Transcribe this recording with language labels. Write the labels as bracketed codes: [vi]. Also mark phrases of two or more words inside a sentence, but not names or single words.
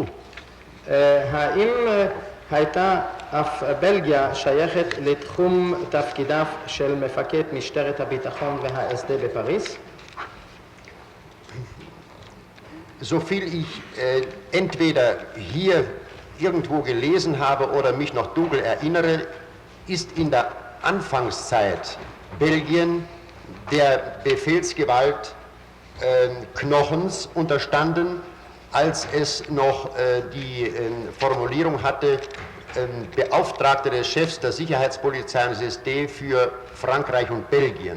[he] האם הייתה אף בלגיה שייכת לתחום תפקידיו של מפקד משטרת הביטחון והאס-דה בפריז? [de] So viel ich entweder hier irgendwo gelesen habe oder mich noch dunkel erinnere, ist in der Anfangszeit Belgien der Befehlsgewalt Knochens unterstanden als es noch die Formulierung hatte, Beauftragter des Chefs der Sicherheitspolizei und SSD für Frankreich und Belgien.